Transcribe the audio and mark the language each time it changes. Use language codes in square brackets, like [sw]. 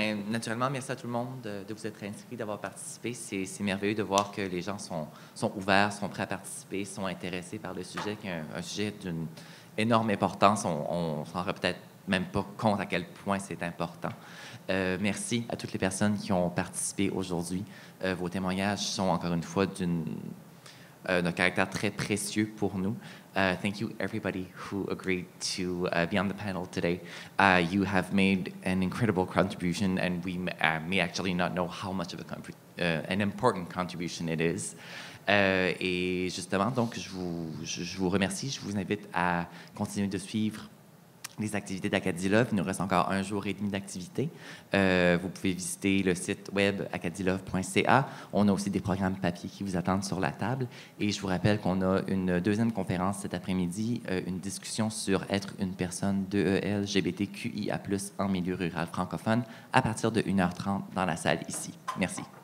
[fr] Naturellement, merci à tout le monde de vous être inscrits, d'avoir participé. C'est merveilleux de voir que les gens sont ouverts, sont prêts à participer, sont intéressés par le sujet, qui est un sujet d'une énorme importance. On s'en rend peut-être même pas compte à quel point c'est important. Merci à toutes les personnes qui ont participé aujourd'hui. Vos témoignages sont encore une fois d'un caractère très précieux pour nous. [en] Thank you, everybody who agreed to be on the panel today. You have made an incredible contribution, and we may actually not know how much of an important contribution it is. [fr] Et justement, donc, je vous remercie. Je vous invite à continuer de suivre les activités d'Acadie Love. Il nous reste encore 1 jour et demi d'activité. Vous pouvez visiter le site web acadielove.ca. On a aussi des programmes papier qui vous attendent sur la table. Et je vous rappelle qu'on a une 2e conférence cet après-midi, une discussion sur être une personne LGBTQIA+, en milieu rural francophone, à partir de 1h30 dans la salle ici. Merci.